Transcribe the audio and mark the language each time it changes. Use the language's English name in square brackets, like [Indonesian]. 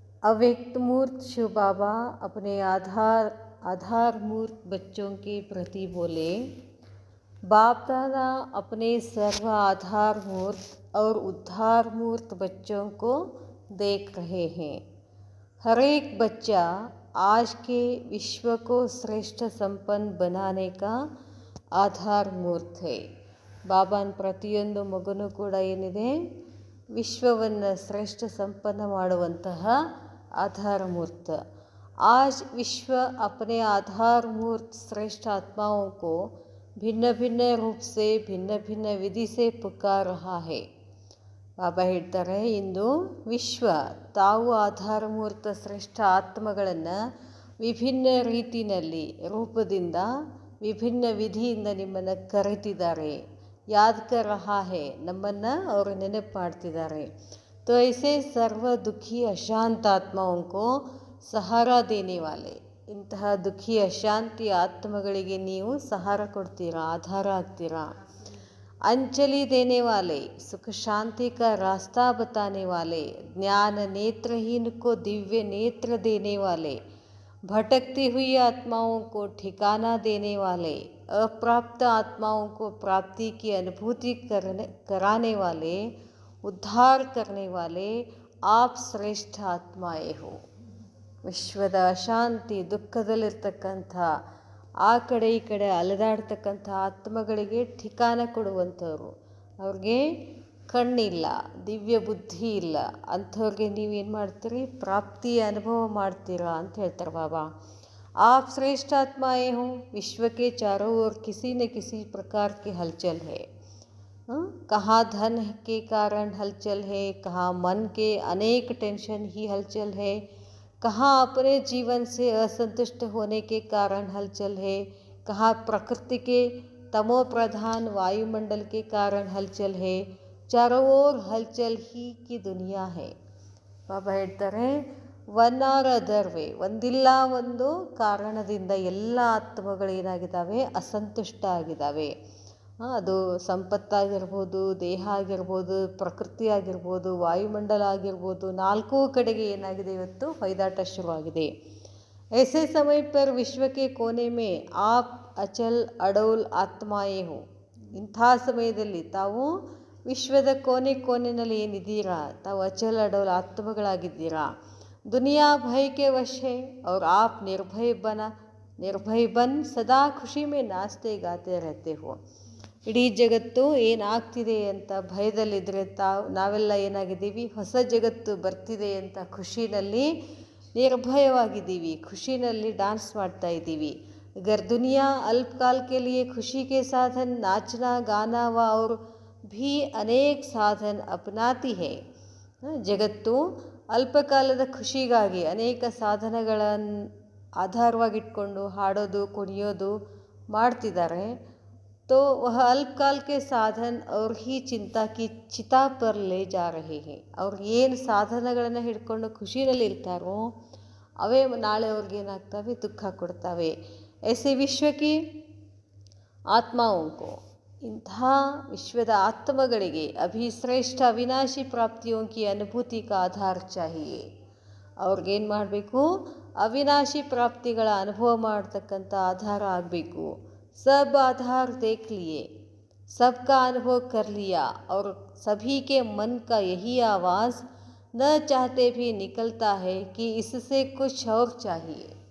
[Hindi] अव्यक्त मूर्त शिव बाबा अपने आधार मूर्त बच्चों के प्रति बोले, बाप दादा अपने सर्व आधार मूर्त और उद्धार मूर्त बच्चों को देख रहे हैं। हर एक बच्चा आज के विश्व को श्रेष्ठ संपन्न बनाने का आधार मूर्त है. [Kannada] ಬಾಬಾನ ಪ್ರತಿಯೊಂದು ಮಗುನೂ ಕೂಡ ಏನಿದೆ, ವಿಶ್ವವನ್ನು ಶ್ರೇಷ್ಠ ಸಂಪನ್ನ ಮಾಡುವಂತಹ आधार मूर्त. [Hindi] आज विश्व अपने आधार मूर्त श्रेष्ठ आत्माओं को भिन्न भिन्न रूप से भिन्न भिन्न विधि से पुकार रहा है. [Kannada] ಬಾಬಾ ಹೇಳ್ತಾರೆ, ಇಂದು ವಿಶ್ವ ತಾವು ಆಧಾರ ಮೂರ್ತ ಶ್ರೇಷ್ಠ ಆತ್ಮಗಳನ್ನು ವಿಭಿನ್ನ ರೀತಿಯಲ್ಲಿ ರೂಪದಿಂದ ವಿಭಿನ್ನ ವಿಧಿಯಿಂದ ನಿಮ್ಮನ್ನು ಕರೆತಿದ್ದಾರೆ. [Hindi] ಯಾದ್ ಕರ್ ರಹಾ ಹೇ, [Kannada] ನಮ್ಮನ್ನು ಅವರು ನೆನಪು ಮಾಡ್ತಿದ್ದಾರೆ. [Hindi] तो ऐसे सर्व दुखी अशांत आत्माओं को सहारा देने वाले, [Kannada] ಇಂತಹ ದುಃಖಿ ಅಶಾಂತಿ ಆತ್ಮಗಳಿಗೆ ನೀವು ಸಹಾರ ಕೊಡ್ತೀರಾ, ಆಧಾರ ಆಗ್ತೀರಾ. [Hindi] अंजलि देने वाले, सुख शांति का रास्ता बताने वाले, ज्ञान नेत्रहीन को दिव्य नेत्र देने वाले, भटकती हुई आत्माओं को ठिकाना देने वाले, अप्राप्त आत्माओं को प्राप्ति की अनुभूति कराने वाले, उद्धार करने वाले आप ಶ್ರೇಷ್ಠ ಆತ್ಮಾಯೇ ಹೋ. [Kannada] ವಿಶ್ವದ ಅಶಾಂತಿ ದುಃಖದಲ್ಲಿರ್ತಕ್ಕಂಥ ಆ ಕಡೆ ಈ ಕಡೆ ಅಲೆದಾಡ್ತಕ್ಕಂಥ ಆತ್ಮಗಳಿಗೆ ठिकाना ಕೊಡುವಂಥವ್ರು. ಅವ್ರಿಗೆ ಕಣ್ಣಿಲ್ಲ, ದಿವ್ಯ ಬುದ್ಧಿ ಇಲ್ಲ, ಅಂಥವ್ರಿಗೆ ನೀವೇನು ಮಾಡ್ತೀರಿ, ಪ್ರಾಪ್ತಿಯ ಅನುಭವ ಮಾಡ್ತೀರಾ ಅಂತ ಹೇಳ್ತಾರೆ ಬಾಬಾ. [Hindi] आप श्रेष्ठ आत्माएं हो. विश्व के चारों ओर किसी न किसी प्रकार की हलचल है. कहाँ धन के कारण हलचल है, कहाँ मन के अनेक टेंशन ही हलचल है, कहाँ अपने जीवन से असंतुष्ट होने के कारण हलचल है, कहाँ प्रकृति के तमो प्रधान वायुमंडल के कारण हलचल है. चारों ओर हलचल ही की दुनिया है. [Kannada] ಬಾಬಾ ಹೇಳ್ತಾರೆ, [English] one or other way, [Kannada] ಒಂದಿಲ್ಲ ಒಂದು ಕಾರಣದಿಂದ ಎಲ್ಲ ಆತ್ಮಗಳೇನಾಗಿದ್ದಾವೆ, ಅಸಂತುಷ್ಟ ಆಗಿದ್ದಾವೆ. ಅದು ಸಂಪತ್ತಾಗಿರ್ಬೋದು, ದೇಹ ಆಗಿರ್ಬೋದು, ಪ್ರಕೃತಿ ಆಗಿರ್ಬೋದು, ವಾಯುಮಂಡಲ ಆಗಿರ್ಬೋದು, ನಾಲ್ಕೂ ಕಡೆಗೆ ಏನಾಗಿದೆ, ಇವತ್ತು ಹೊಯ್ದಾಟ ಶುರುವಾಗಿದೆ. [Hindi] ऐसे समय पर विश्व के कोने में आप अचल अडौल आत्माएं हो. [Kannada] ಇಂಥ ಸಮಯದಲ್ಲಿ ತಾವು ವಿಶ್ವದ ಕೋಣೆನಲ್ಲಿ ಏನಿದ್ದೀರಾ, ತಾವು ಅಚಲ್ ಅಡೌಲ್ ಆತ್ಮಗಳಾಗಿದ್ದೀರಾ. [Hindi] दुनिया भय के वश है और आप निर्भय बन सदा ಖುಷಿ में नाचते गाते रहते हो. [Kannada] ಇಡೀ ಜಗತ್ತು ಏನಾಗ್ತಿದೆ ಅಂತ ಭಯದಲ್ಲಿದ್ದರೆ ನಾವೆಲ್ಲ ಏನಾಗಿದ್ದೀವಿ, ಹೊಸ ಜಗತ್ತು ಬರ್ತಿದೆ ಅಂತ ಖುಷಿನಲ್ಲಿ ನಿರ್ಭಯವಾಗಿದ್ದೀವಿ, ಖುಷಿನಲ್ಲಿ ಡ್ಯಾನ್ಸ್ ಮಾಡ್ತಾ ಇದ್ದೀವಿ. [Hindi] अगर दुनिया अल्पकाल के लिए खुशी के साधन नाचना गाना व और भी अनेक साधन अपनाती है. [Kannada] ಜಗತ್ತು ಅಲ್ಪಕಾಲದ ಖುಷಿಗಾಗಿ ಅನೇಕ ಸಾಧನಗಳನ್ನು ಆಧಾರವಾಗಿಟ್ಕೊಂಡು ಹಾಡೋದು ಕುಣಿಯೋದು ಮಾಡ್ತಿದ್ದಾರೆ. [Hindi] तो वह अल्पकाल के साधन और ही चिंता की चिता पर ले जा रहे हैं. [Kannada] ಅವ್ರು ಏನು ಸಾಧನಗಳನ್ನು ಹಿಡ್ಕೊಂಡು ಖುಷಿನಲ್ಲಿ ಇರ್ತಾರೋ ಅವೇ ನಾಳೆ ಅವ್ರಿಗೇನಾಗ್ತವೆ, ದುಃಖ ಕೊಡ್ತವೆ. [Hindi] ऐसे विश्व की आत्माओं को, [Kannada] ಇಂಥ ವಿಶ್ವದ ಆತ್ಮಗಳಿಗೆ [Hindi] ಅಭಿ ಶ್ರೇಷ್ಠ ಅವಿನಾಶಿ ಪ್ರಾಪ್ತಿಯೋ ಕಿ ಅನುಭೂತಿ ಕಾ ಆಧಾರ ಚಾಹಿಯೇ. [Kannada] ಅವ್ರಿಗೇನು ಮಾಡಬೇಕು, ಅವಿನಾಶಿ ಪ್ರಾಪ್ತಿಗಳ ಅನುಭವ ಮಾಡ್ತಕ್ಕಂಥ ಆಧಾರ ಆಗಬೇಕು. [Hindi] सब आधार देख लिए, सबका अनुभव कर लिया और सभी के मन का यही आवाज़ न चाहते भी निकलता है कि इससे कुछ और चाहिए.